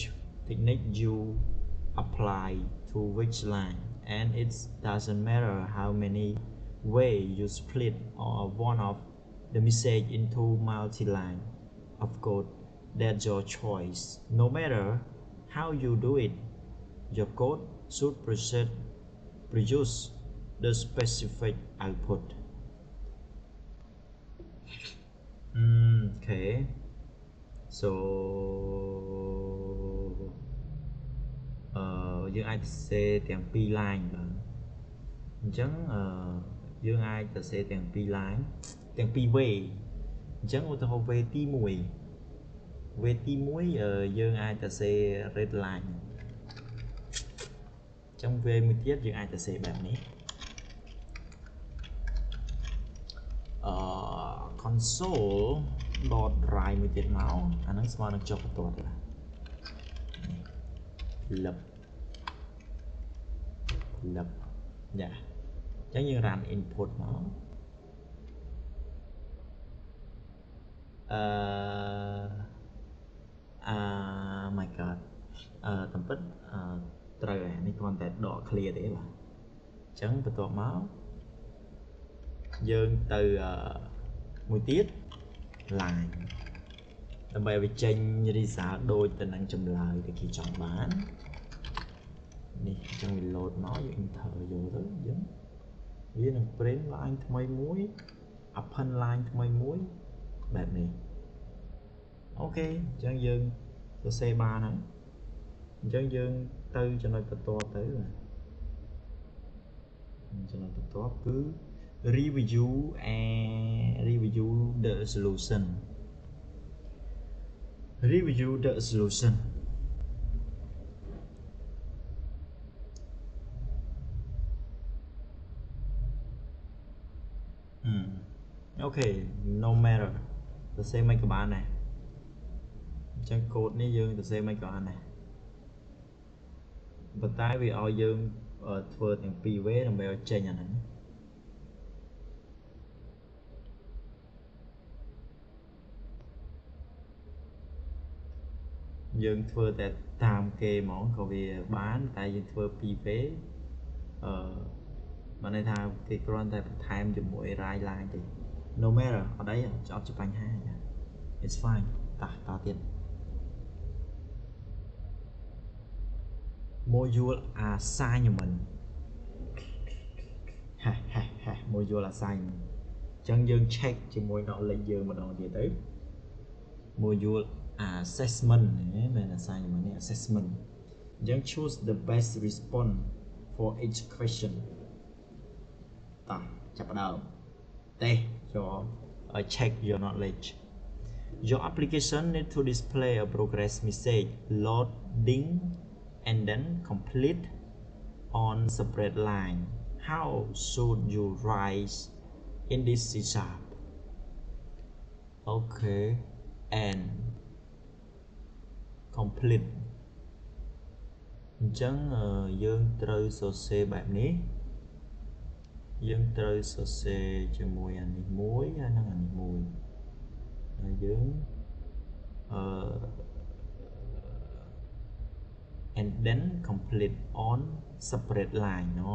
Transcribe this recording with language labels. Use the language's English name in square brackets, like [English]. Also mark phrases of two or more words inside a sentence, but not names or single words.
[English] technique you apply to which line and it doesn't matter how many ways you split or one of the message into multi-line of code that's your choice no matter how you do it your code should present produce the specific output. Okay, so [Khmer] យើងអាចសរសេរទាំងពីរ line បាទអញ្ចឹងយើងអាចសរសេរទាំងពីរ line ទាំងពីរ way អញ្ចឹងឧទាហរណ៍ way ទី1 way ទី1យើងអាចសរសេរ [English] red line [Khmer] អ ញ្ចឹង way មួយទៀតយើងអាចសរសេរបែបនេះ [English] console dot write [Khmer] មួយទៀតមកអាហ្នឹងស្មើនឹងចុះបន្ទាត់ទេលឹបយ៉ាអញ្ចឹងយើង [English] run input [Khmer] មក [English] my god [Khmer] តាមពិតត្រូវហើយនេះគ្រាន់តែដក clear ទេបាទអញ្ចឹងបន្ទាប់មកយើងទៅ មួយទៀត line ដើម្បីឲ្យចេញ result ដូចទៅនឹងចម្លើយដែលគេចង់បាននេះអញ្ចឹងវា load មកយើង enter យកទៅយើងវានឹង [English] print line [Khmer] ថ្មីមួយ [English] append line [Khmer] ថ្មីមួយបែបនេះអូខេអញ្ចឹងយើងសរសេរបានហើយអញ្ចឹងយើងទៅចំណុចបន្ទាប់ទៅ ចំណុចបន្ទាប់គឺ [English] review the solution okay no matter [Khmer] សរសេរមិនក៏បានដែរអញ្ចឹងកូដនេះយើងសរសេរមិនក៏បានដែរ ប៉ុន្តែវាឲ្យយើងធ្វើទាំងពីរ way ដើម្បីឲ្យចេញអាហ្នឹង យើងធ្វើតែតាមគេហ្មងក៏វាបានតែយើងធ្វើពីរ way បានន័យថាគេគ្រាន់តែបន្ថែមជាមួយ [English] write line [Khmer] ទេ [English] no matter [Khmer] អត់អីអត់ជាបញ្ហា [English] it's fine [Khmer] តទៀត [English] module assignment module assignment [Khmer] អញ្ចឹងយើង check ជាមួយ knowledge យើងម្ដងទៀតទៅ [English] module assessment [Khmer] មែ ន assignment នេះ assessment អញ្ចឹង [English] choose the best response for each question [Khmer] តោះចាប់ផ្ដើមតេស្តយក [English] check your knowledge your application need to display a progress message loading and then complete on separate line how should you write in this C#? Okay and complete [Khmer] អញ្ចឹងយើងត្រូវសរសេរបែបនេះយើងត្រូវសរសេរជាមួយអានេះមួយហើយនិងអានេះមួយហើយយើង [English] and then complete on separate line